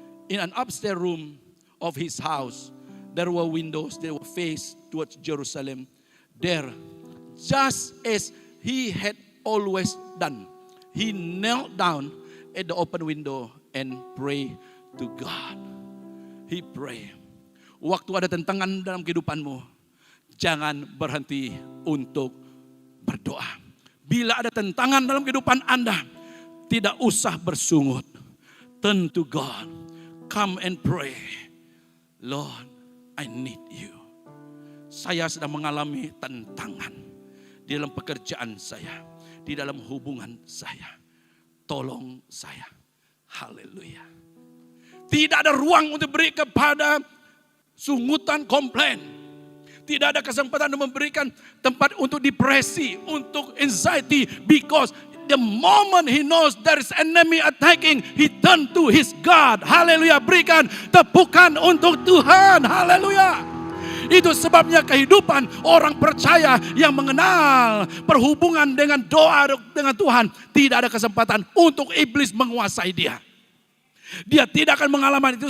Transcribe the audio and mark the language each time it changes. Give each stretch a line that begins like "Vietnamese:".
English: In an upstairs room of his house, there were windows that were faced towards Jerusalem. There, just as he had always done, he knelt down at the open window and prayed to God. He prayed.
Indonesian: Waktu ada tentangan dalam kehidupanmu, jangan berhenti untuk berdoa. Bila ada tentangan dalam kehidupan Anda, tidak usah bersungut.
English: Turn to God. Come and pray. Lord, I need you.
Indonesian: Saya sedang mengalami tentangan di dalam pekerjaan saya, di dalam hubungan saya. Tolong saya. Haleluya. Tidak ada ruang untuk beri kepada sungutan, komplain. Tidak ada kesempatan untuk memberikan tempat untuk depresi, untuk anxiety.
English: Because the moment he knows there is enemy attacking, he turn to his God. Haleluya.
Indonesian: Berikan tepukan untuk Tuhan. Haleluya. Itu sebabnya kehidupan orang percaya yang mengenal perhubungan dengan doa dengan Tuhan, tidak ada kesempatan untuk iblis menguasai dia. Dia tidak akan mengalami itu.